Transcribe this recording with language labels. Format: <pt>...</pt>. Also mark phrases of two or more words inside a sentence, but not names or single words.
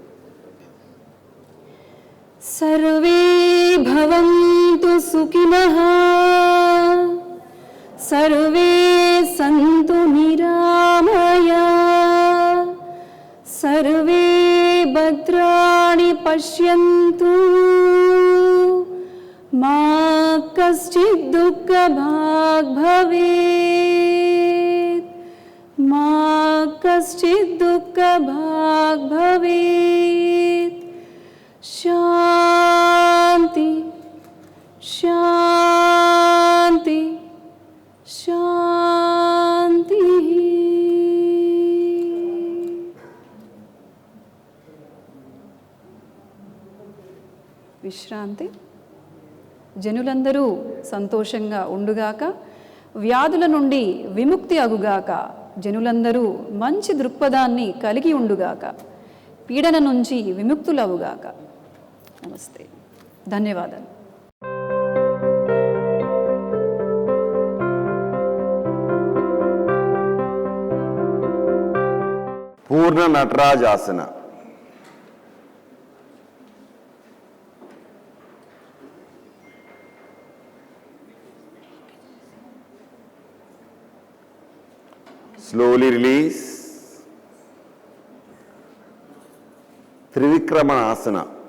<sa>సర్వే భవంతు సుఖినః, సర్వే సంతు నిరామయా, సర్వే భద్రాణి పశ్యంతు मा कश्चित् दुःखभाग् भवेत् मा कश्चित् दुःखभाग् भवेत् शान्ति शान्ति शान्ति విశ్రాంతి.</sa> <te>జనులందరూ సంతోషంగా ఉండుగాక, వ్యాధుల నుండి విముక్తి అగుగాక, జనులందరూ మంచి దృక్పథాన్ని కలిగి ఉండుగాక, పీడన నుంచి విముక్తులవుగాక. నమస్తే. ధన్యవాదాలు. పూర్ణ నటరాజాసన.</te> <en>Slowly release. Trivikramana asana.</en>